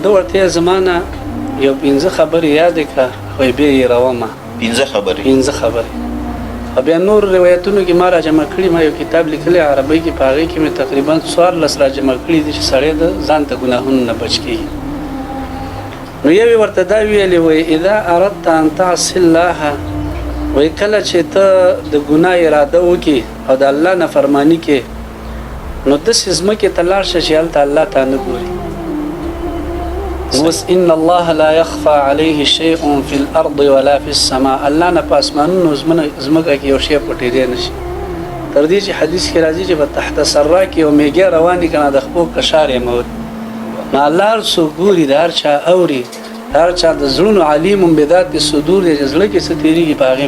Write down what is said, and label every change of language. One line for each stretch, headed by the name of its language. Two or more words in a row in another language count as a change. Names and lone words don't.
Pashto: ده ورته زما نه یو 15 خبرې یادې کړه، خو بیا یې رومه. 15 خبرې؟ 15 خبرې. او بیا نور روایتونو کې ما را جمع کړي، ما یو کتاب لیکلی عربی کې، په هغې کې مې تقریبا 14 را جمع کړي دي چې سړی د ځان ته ګناهونو نه بچ کېږي. نو یوې ورته دا ویلې وایي
Arabic: اذا اردت ان تعصي الله،
Pashto: وایي کله چې ته د ګناه اراده وکړي او د الله نافرماني کې، نو داسې ځمکې ته لاړ شه چې هلته الله ته نه ګوري. اوس
Arabic: ان الله لا يخفى عليه شيء في الارض ولا في السماء،
Pashto: الله نه په اسمانونو ځمکه کې یو شی پټېدی نه شي. تر دې چې حدیث کې راځي چې په تحت سرا کې یو میږی روانې که نه د خپو کشار یې موري، نو الله هر څوک ګوري، د هر چا اوري، د هر چا د زړونو
Arabic: علیم بذات الصدور
Pashto: دی، چې زړه کې څه تېرېږي په هغې.